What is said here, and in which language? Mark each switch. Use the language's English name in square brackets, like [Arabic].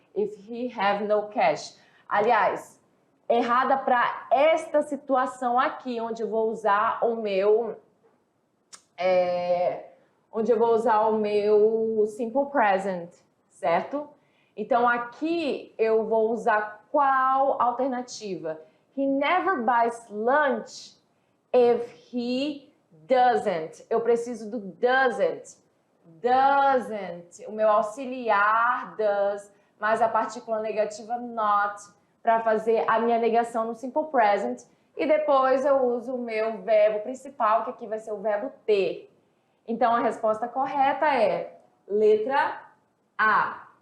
[English] If he have no cash. [Portuguese] Aliás, errada para esta situação aqui, onde eu vou usar o meu onde eu vou usar o meu simple present, certo? Então, aqui eu vou usar qual alternativa? [English] He never buys lunch if he doesn't. [Portuguese] Eu preciso do doesn't. Doesn't. O meu auxiliar does, mas a partícula negativa not, para fazer a minha negação no simple present. E depois eu uso o meu verbo principal, que aqui vai ser o verbo ter. Então, a resposta correta é letra A.